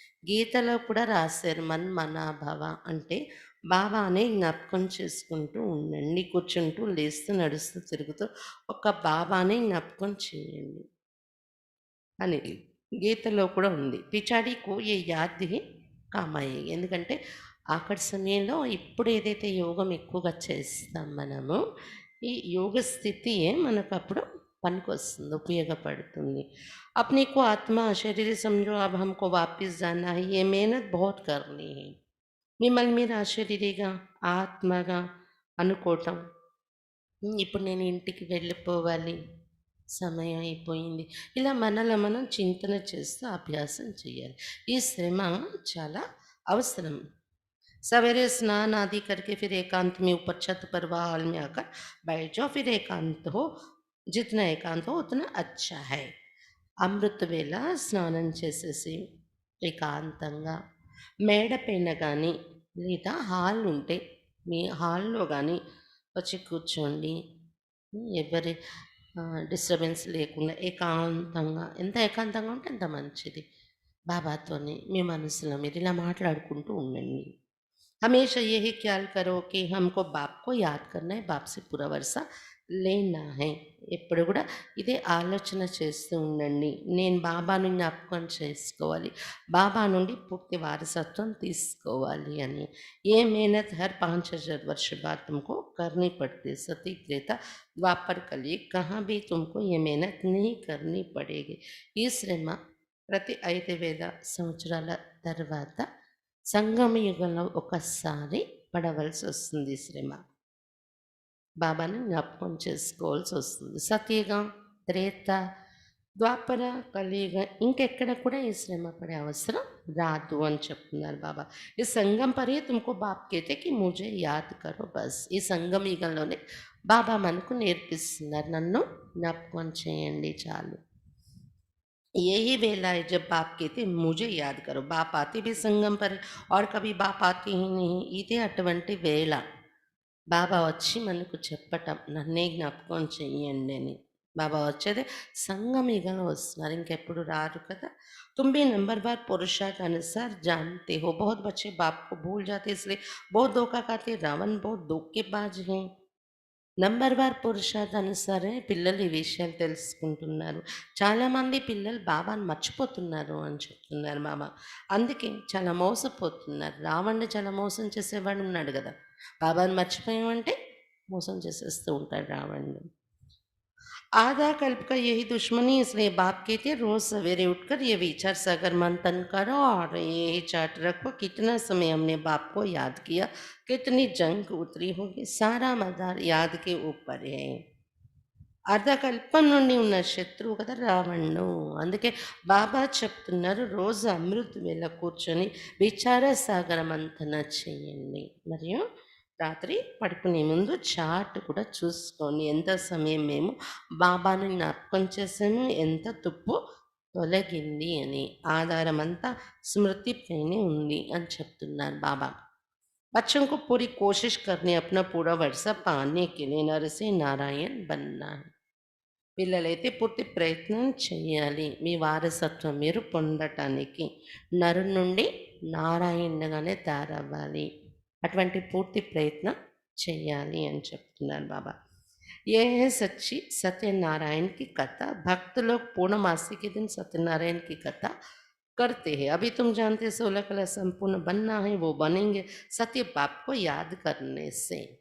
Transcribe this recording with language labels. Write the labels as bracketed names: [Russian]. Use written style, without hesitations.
[Telugu] గీతలో కూడా రాశారు మన్ మనా భవ అంటే బాబానే జ్ఞాపకం చేసుకుంటూ ఉండండి. కూర్చుంటూ లేస్తూ నడుస్తూ తిరుగుతూ ఒక బాబానే జ్ఞాపకం చేయండి అని గీతలో కూడా ఉంది. [Hindi] పిచాడికు ఏ యాద్ హి కామాయి. [Telugu] ఎందుకంటే ఆఖరి సమయంలో ఇప్పుడు ఏదైతే యోగం ఎక్కువగా చేస్తాం మనము, ఈ యోగ స్థితియే మనకు అప్పుడు పనికొస్తుంది, ఉపయోగపడుతుంది. [Hindi] अपने को आत्मा शरीर समझो, अब हमको वापस जाना है, ये मेहनत बहुत करनी है. [Telugu] మిమ్మల్ని మీరు ఆ శరీరిగా ఆత్మగా అనుకోవటం, ఇప్పుడు నేను ఇంటికి వెళ్ళిపోవాలి, సమయం అయిపోయింది, ఇలా మనలో మనం చింతన చేస్తూ అభ్యాసం చేయాలి. ఈ శ్రమ చాలా అవసరం. [Hindi] सवेरे स्नान आदि करके फिर एकांत में ऊपर छत पर व हॉल में आकर बैठ जाओ. फिर एकांत हो, जितना एकांत हो उतना अच्छा है. [Telugu] అమృత వేళ స్నానం చేసేసి ఏకాంతంగా మేడ పైన కానీ లేదా హాల్ ఉంటే మీ హాల్లో కానీ వచ్చి కూర్చోండి. ఎవరి డిస్టర్బెన్స్ లేకుండా ఏకాంతంగా, ఎంత ఏకాంతంగా ఉంటే అంత మంచిది. బాబాతోని మీ మనసులో మీరు ఇలా మాట్లాడుకుంటూ ఉండండి. [Hindi] हमेशा यही ख्याल करो कि हमको बाप को याद करना है, बाप से पूरा वर्षा లేనా హై. [Telugu] ఎప్పుడు కూడా ఇదే ఆలోచన చేస్తూ ఉండండి. నేను బాబాను జ్ఞాపకం చేసుకోవాలి, బాబా నుండి పూర్తి వారసత్వం తీసుకోవాలి అని. [Hindi] ఏ मेहनत हर 5000 वर्ष बाद तुमको करनी पड़ती है. सती त्रेता द्वापर कलयुग कहाँ भी तुमको ये मेहनत नहीं करनी पड़ेगी. [Telugu] ఈ శ్రమ ప్రతి 5000 సంవత్సరాల తర్వాత సంగమ యుగంలో ఒకసారి పడవలసి వస్తుంది ఈ శ్రమ. బాబాని జ్ఞాపకం చేసుకోవాల్సి వస్తుంది. సత్యయుగం, త్రేత, ద్వాపర, కలియుగ ఇంకెక్కడ కూడా ఈ శ్రమ పడే అవసరం రాదు అని చెప్తున్నారు బాబా. [Hindi] ఈ సంగం పరే తుమ్కో బాప్ కేతే కి ముజే యాద్ కరో బస్. [Telugu] ఈ సంగం యుగంలోనే బాబా మనకు నేర్పిస్తున్నారు, నన్ను జ్ఞాపకం చేయండి చాలు. [Hindi] यही वेला है जब बाप कहते मुझे याद करो. बाप आते भी संगम पर और कभी बाप आते ही नहीं. [Telugu] ఇదే అటువంటి వేళ బాబా వచ్చి మనకు చెప్పటం, నన్నే జ్ఞాపకం చెయ్యండి అని. బాబా వచ్చేది సంగమిగలో వస్తున్నారు, ఇంకెప్పుడు రారు కదా. [Hindi] तुम भी नंबरवार पुरुषार्थ अनुसार जानते हो. बहुत बच्चे बाप को भूल जाते, इसलिए बहुत धोखा खाते. रावण बहुत धोखेबाज हैं. [Telugu] నంబర్వార్ పురుషార్థ అనుసారే పిల్లలు ఈ విషయాలు తెలుసుకుంటున్నారు. చాలామంది పిల్లలు బాబాను మర్చిపోతున్నారు అని చెప్తున్నారు బాబా. అందుకే చాలా మోసపోతున్నారు. రావణ్ణి చాలా మోసం చేసేవాడు ఉన్నాడు కదా, బాబాను మర్చిపోయామంటే మోసం చేసేస్తూ ఉంటాడు రావణ్ణి. [Hindi] आधा कल्प का यही दुश्मनी, इसलिए बाप कहते हैं रोज सवेरे उठकर ये विचार सागर मंथन करो और यही चार्ट रखो कितना समय हमने बाप को याद किया, कितनी जंग उतरी होगी. सारा मदार याद के ऊपर है. [Telugu] అర్ధకల్పం నుండి ఉన్న శత్రువు కదా రావణుడు. అందుకే బాబా చెప్తున్నారు, రోజు అమృత్ వేళ కూర్చొని విచార సాగర మంథన చేయండి. మరియు రాత్రి పడుకునే ముందు చార్ట్ కూడా చూసుకోండి, ఎంత సమయం మేము బాబాను జ్ఞాపకం చేసాము, ఎంత తుప్పు తొలగింది అని. ఆధారం అంతా స్మృతిపైనే ఉంది అని చెప్తున్నారు బాబా. [Hindi] बच्चों को पूरी कोशिश करनी अपना पूरा वर्षा पाने के लिए नर से नारायण बनना है. [Telugu] పిల్లలైతే పూర్తి ప్రయత్నం చేయాలి మీ వారసత్వం మీరు పొందటానికి. నరు నుండి నారాయణగానే తయారవ్వాలి, అటువంటి పూర్తి ప్రయత్నం చేయాలి అని చెప్తున్నారు బాబా. [Hindi] ये है सच्ची सत्यनारायण की कथा. भक्त लोग पूर्णमासी के दिन सत्यनारायण की कथा करते हैं। अभी तुम जानते हो 16 कला संपूर्ण बनना है, वो बनेंगे सत्य बाप को याद करने से.